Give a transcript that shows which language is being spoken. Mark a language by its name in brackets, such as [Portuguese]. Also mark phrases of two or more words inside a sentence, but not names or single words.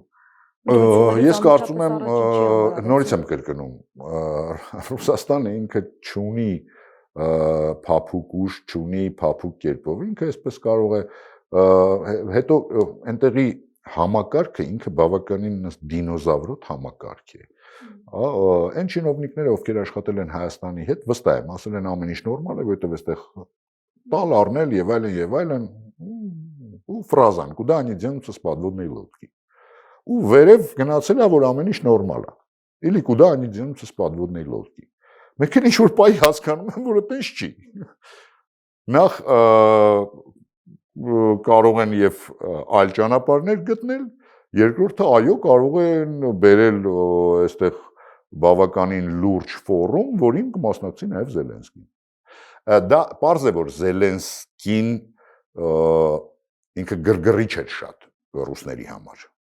[Armenian] ես կարծում եմ նորից եմ կրկնում, Ռուսաստանը ինքը չունի փափուկ ուժ, չունի փափուկ կերպով, ինքը այսպես կարող է հետո այնտեղի համակարգը ինքը բավականին դինոզավրոտ համակարգ է։ Այն չինովնիկները, ովքեր աշխատել են Հայաստանի հետ, վստահ եմ, ասել են ամեն ինչ նորմալ է, որովհետև այստեղ տալ առնել եւ այլն, ու ֆրազան, [Russian] куда они денутся с подводной лодки։ [Armenian] Ու վերև գնացել է, որ ամեն ինչ նորմալ է։ [Russian] Или куда они денутся с подводной лодки։ [Armenian] Մենք էլ ինչ-որ պահի հասկանում եմ, որ այդպես չի։ Նախ կարող են եւ այլ ճանապարհներ գտնել, երկրորդը այո, կարող են բերել այստեղ բավականին լուրջ ֆորում, որին կմասնակցի նաեւ Զելենսկին։ Դա պարզ է, որ Զելենսկին ինքը գրգռիչ էր շատ ռուսների համար։